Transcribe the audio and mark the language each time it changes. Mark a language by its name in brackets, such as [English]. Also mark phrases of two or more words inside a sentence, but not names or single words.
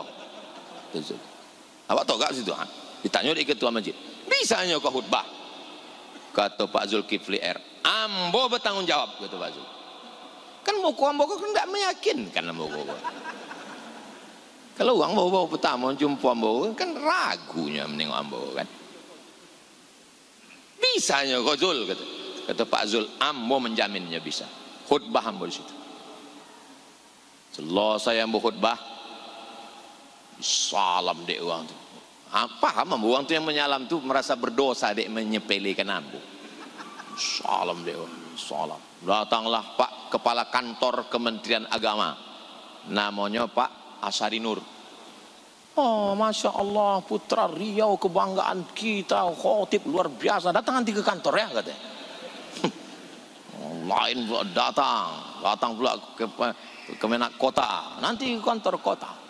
[Minangkabau] Awak tahu tak situ? Ditanya dek ketua masjid. Bisanya kau khutbah? Kata Pak Zulkifli R, ambo bertanggung jawab, kata Pak Zul. Kan muka ambo kan tidak meyakinkan ambo. Kalau orang bawa pertama jumpa ambo kan ragunya menengok ambo kan. Bisanya kau Zul, kata Pak Zul, ambo menjaminnya bisa. Khutbah ambo di situ. Selesai ambo khutbah, salam dek orang tu. Paham ambo, orang tu yang menyalam tu merasa berdosa dek menyepelekan ambo. Salam dek, salam. [Indonesian] Datanglah Pak Kepala Kantor Kementerian Agama, namanya Pak Asari Nur. Oh, [Arabic] ما شاء الله, [Indonesian] putra Riau kebanggaan kita, khotib luar biasa. Datang nanti ke kantor ya katanya. Lain pula datang pula ke Menak Kota, nanti ke kantor kota.